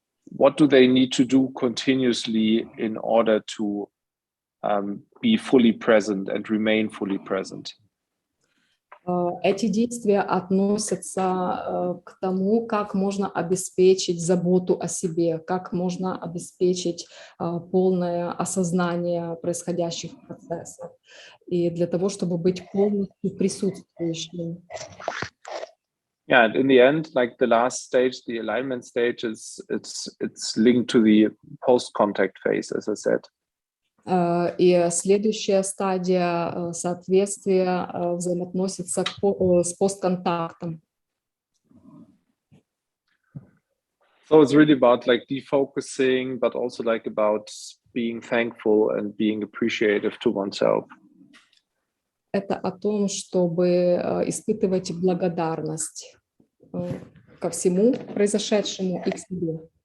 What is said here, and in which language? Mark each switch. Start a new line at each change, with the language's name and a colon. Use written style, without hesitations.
English: What do they need to do continuously in order to be fully present and remain fully present?
Russian: Эти действия относятся к тому, как можно обеспечить заботу о себе, как можно обеспечить полное осознание происходящих процессов, и для того, чтобы быть полностью присутствующим.
English: Yeah, and in the end, like the last stage, the alignment stage, it's linked to the post-contact phase, as I said.
Russian: И следующая стадия соответствия взаимоотносится с постконтактом.
English: So it's really about like defocusing, but also like about being thankful and being appreciative to oneself.
Russian: Это о том, чтобы испытывать благодарность ко всему произошедшему и к себе.